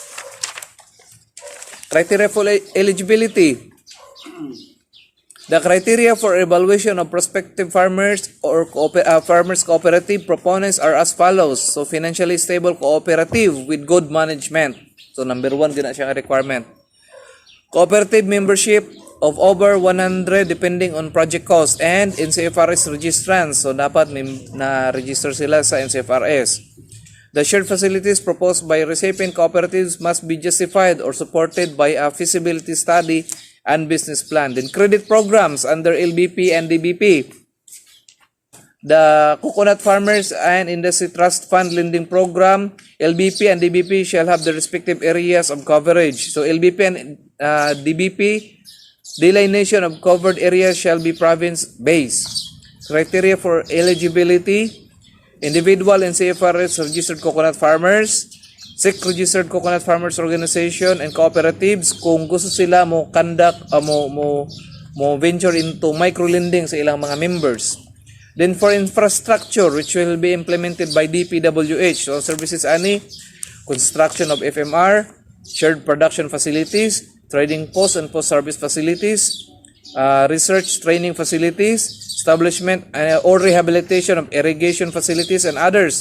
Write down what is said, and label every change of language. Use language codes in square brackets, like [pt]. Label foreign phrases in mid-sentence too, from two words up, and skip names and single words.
[en] Criteria for eligibility. The criteria for evaluation of prospective farmers or farmers cooperative proponents are as follows. So, financially stable cooperative with good management. So, number 1, [ceb] gina siya requirement. [en] Cooperative membership of over 100 depending on project cost and NCFRS registrants. [ceb] So, dapat na-register sila sa NCFRS. [en] The shared facilities proposed by recipient cooperatives must be justified or supported by a feasibility study and business plan. Then credit programs under LBP and DBP. The Coconut Farmers and Industry Trust Fund Lending Program, LBP and DBP shall have the respective areas of coverage. So LBP and DBP, delineation of covered areas shall be province-based. Criteria for eligibility. Individual and CFRS registered coconut farmers, SEC registered coconut farmers organization and cooperatives [ceb] kung gusto sila mo [en] conduct mo venture into micro lending [ceb] sa ilang mga members. [en] Then for infrastructure which will be implemented by DPWH, so services ani construction of FMR, shared production facilities, trading post and post service facilities, research training facilities, establishment or rehabilitation of irrigation facilities and others.